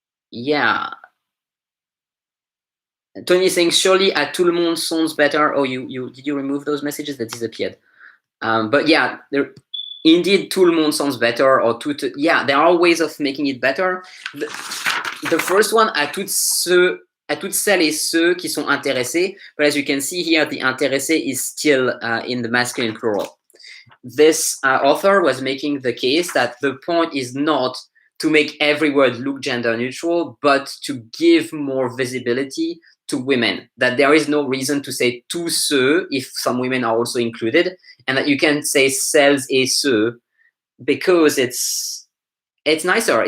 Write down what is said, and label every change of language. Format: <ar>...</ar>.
<en>Yeah. Tony is saying surely</en> <fr>à tout le monde</fr> <en>sounds better. Oh, you did you remove those messages that disappeared? But yeah, indeed,</en> <fr>tout le monde</fr> <en>sounds better, or tout. Yeah, there are ways of making it better. The first one,</en> <fr>à toutes celles et ceux qui sont intéressés.</fr> <en>But as you can see here, the intéressé is still in the masculine plural. This author was making the case that the point is not to make every word look gender neutral, but to give more visibility to women, that there is no reason to say</en> <fr>tous ceux</fr> <en>if some women are also included, and that you can say</en> <fr>celles et ceux</fr> <en>because it's nicer.</en>